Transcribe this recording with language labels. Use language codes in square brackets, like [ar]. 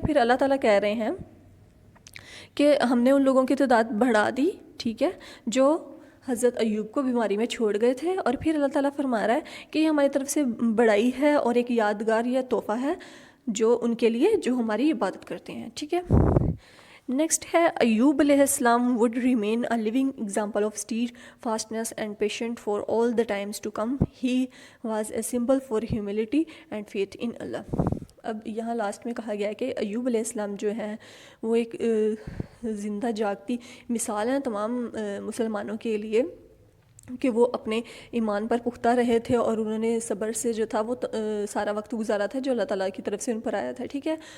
[ur] پھر اللہ تعالیٰ کہہ رہے ہیں کہ ہم نے ان لوگوں کی تعداد بڑھا دی, ٹھیک ہے, جو حضرت ایوب کو بیماری میں چھوڑ گئے تھے. اور پھر اللہ تعالیٰ فرما رہا ہے کہ یہ ہماری طرف سے بڑائی ہے اور ایک یادگار یا تحفہ ہے جو ان کے لیے جو ہماری عبادت کرتے ہیں, ٹھیک ہے. نیکسٹ ہے, [en] Ayub علیہ السلام would remain a living example of steadfastness and patience for all the times to come. He was a symbol for humility and faith in Allah. [ur] اب یہاں لاسٹ میں کہا گیا ہے کہ ایوب علیہ السلام جو ہیں وہ ایک زندہ جاگتی مثال ہیں تمام مسلمانوں کے لیے کہ وہ اپنے ایمان پر پختہ رہے تھے اور انہوں نے صبر سے جو تھا وہ سارا وقت گزارا تھا جو اللہ تعالیٰ کی طرف سے ان پر آیا تھا, ٹھیک ہے.